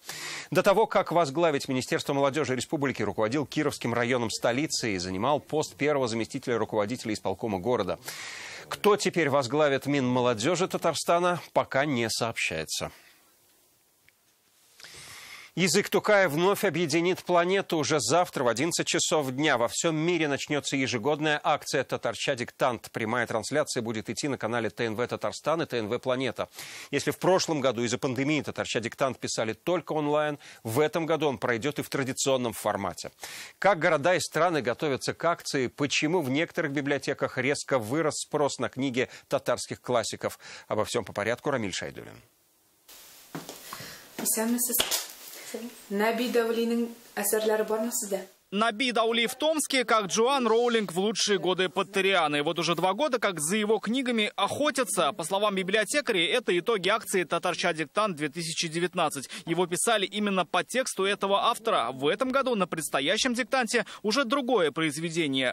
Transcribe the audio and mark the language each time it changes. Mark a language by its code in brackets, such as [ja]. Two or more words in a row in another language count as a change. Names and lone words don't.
[ru] До того, как возглавить Министерство молодежи республики, руководил Кировским районом столицы и занимал пост первого заместителя руководителя исполкома города. Кто теперь возглавит Минмолодежи Татарстана, пока не сообщается. Язык Тукая вновь объединит планету. Уже завтра в 11 часов дня во всем мире начнется ежегодная акция «Татарча диктант». Прямая трансляция будет идти на канале ТНВ Татарстан и ТНВ Планета. Если в прошлом году из-за пандемии «Татарча диктант» писали только онлайн, в этом году он пройдет и в традиционном формате. Как города и страны готовятся к акции, почему в некоторых библиотеках резко вырос спрос на книги татарских классиков. Обо всем по порядку. Рамиль Шайдуллин. [tt] Наби Даулиның әсәрләре бармы сездә? [ru] Наби Даули в Томске, как Джоан Роулинг в лучшие годы Поттерианы. Вот уже 2 года, как за его книгами охотятся. По словам библиотекарей, это итоги акции «Татарча диктант-2019». Его писали именно по тексту этого автора. В этом году на предстоящем диктанте уже другое произведение.